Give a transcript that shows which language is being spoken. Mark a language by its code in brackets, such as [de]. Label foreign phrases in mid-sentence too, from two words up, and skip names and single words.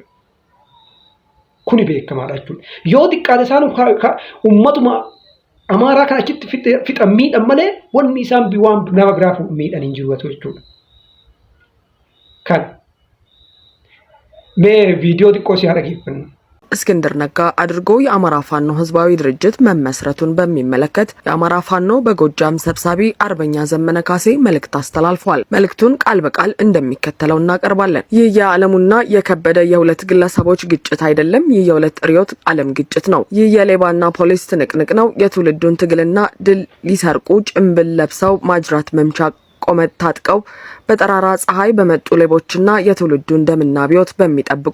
[om] Kuni beekamaadha jechuudha. Yoo xiqqaate isaan uummatuma Amaaraa kan achitti fixan miidhan malee wanni isaan waan nama biraa miidhan hin jiru jechuudha. Kan mee viidiyoo xiqqoo si haa dhaggeeffannu. [am] እስክንድር ነጋ አድርጎ የአማራ ፋኖ ህዝባዊ ድርጅት መመስረቱን በሚመለከት የአማራ ፋኖ በጎጃም ሰብሳቢ አርበኛ ዘመነ ካሴ መልእክት አስተላልፏል። መልእክቱን ቃል በቃል እንደሚከተለው እናቀርባለን። ይህ የዓለሙና የከበደ የሁለት ግለሰቦች ግጭት አይደለም። ይህ የሁለት ርዕዮተ ዓለም ግጭት ነው። ይህ የሌባና ፖሊስ ትንቅንቅ ነው። የትውልዱን ትግልና ድል ሊሰርቁ ጭምብል ለብሰው ማጅራት መምቻ ቆመጥ ታጥቀው በጠራራ ፀሐይ በመጡ ሌቦችና የትውልዱን ደምና አብዮት በሚጠብቁ